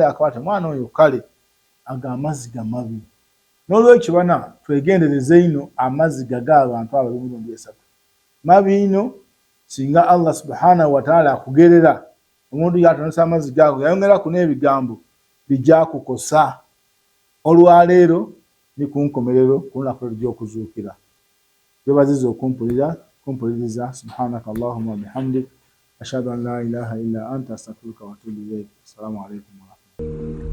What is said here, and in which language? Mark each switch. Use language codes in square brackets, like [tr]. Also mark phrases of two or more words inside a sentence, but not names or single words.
[lg] yakabate mwana oyo kale aga amazzi gamabi n'olwekyo bana twegendereze ino amazzi g'abantu abo emirundi esatu mabi ino singa [ar] الله سبحانه وتعالى [lg] akugerera omuntu yatonesa amazzi gaago yayongeraku n'ebigambo bijja kukosa olwaleero ni ku nkomerero ku lunaku lw'okuzuukira twebaziza kumpuliriza [ar] سبحانك اللهم بحمدك أشهد أن لا إله إلا أنت أستغفرك وأتوب إليك. السلام عليكم ورحمة الله